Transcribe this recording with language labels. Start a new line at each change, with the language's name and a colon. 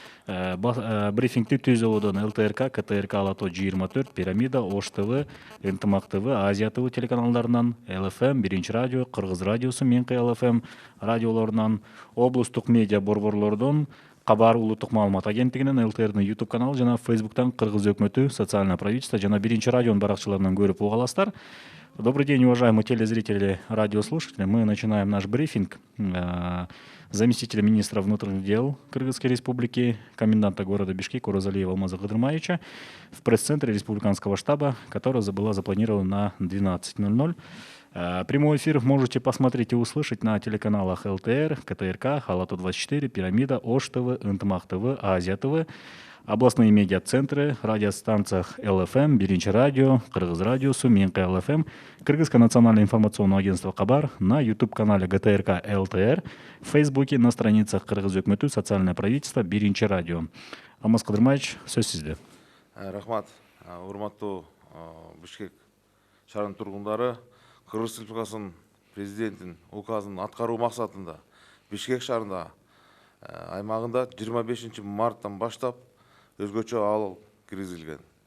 Kyrgyz: Брифингти Түзөлүүдөн ЛТРК, КТРК, Алато 24, Пирамида, Ош ТВ, Ынтымак ТВ, Азия ТВ телеканалдарынан, ЛФМ, Биринчи радио, Кыргыз радиосу, Менкы ЛФМ радиолорунан, облустук медиа борборлордон, Кабар улуттук маалымат агенттигинен, ЛТРдин YouTube каналы жана Facebooktан Кыргыз өкмөтү, социальное правительство жана Биринчи радионун баракчаларынан көрүп уга аласыздар.
Russian: Добрый день, уважаемые телезрители, радиослушатели. Мы начинаем наш брифинг. Заместителя министра внутренних дел Кыргызской республики, коменданта города Бишкек Оразалиева Алмаза Кыдырмаевича в пресс-центре республиканского штаба, которая была запланирована на 12:00. Прямой эфир можете посмотреть и услышать на телеканалах ЛТР, КТРК, Алато 24, Пирамида, Ош ТВ, Ынтымак ТВ, Азия ТВ, областные медиацентры, радиостанциях ЛФМ, Биринчи радио, Кыргыз радиосу, Менкы ЛФМ, Кыргызское национальное информационное агентство Кабар, на YouTube-канале ГТРК ЛТР, в Фейсбуке, на страницах Кыргыз өкмөтү, социальное правительство, Биринчи радио.
Kyrgyz: Алмаз Кыдырмаевич, сөз сизде. Рахмат, урматтуу Бишкек шаарынын тургундары, Кыргыз Республикасынын президентин указын аткаруу максатында Бишкек шаарында аймагында 25 марттан баштап өзгөчө абал киргизилген.